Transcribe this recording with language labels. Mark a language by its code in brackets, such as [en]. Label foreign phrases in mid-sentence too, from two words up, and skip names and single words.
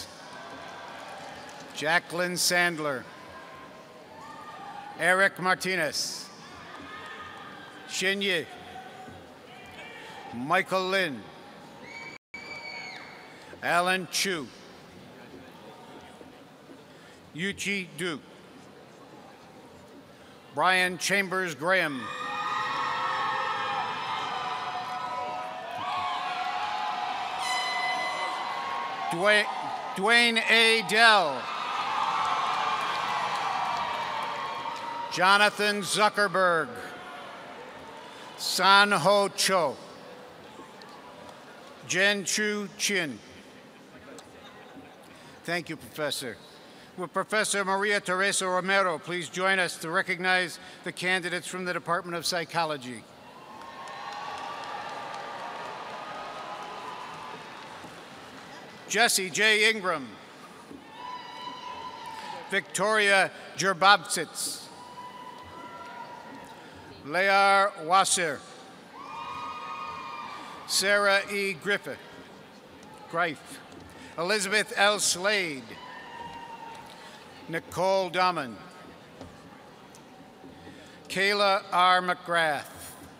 [en] Jacqueline Sandler. Eric Martinez. Xin Yi. Michael Lin. Alan Chu. Yuchi Du. Brian Chambers Graham. Dwayne A. Dell. Jonathan Zuckerberg. San Ho Cho. Jen Chu Chin. Thank you, Professor. Will Professor Maria Teresa Romero please join us to recognize the candidates from the Department of Psychology? Jesse J. Ingram. Victoria Gerbabsits. Lear Wasser. Sarah E. Griffith. Greif. Elizabeth L. Slade. Nicole Dahmen. Kayla R. McGrath.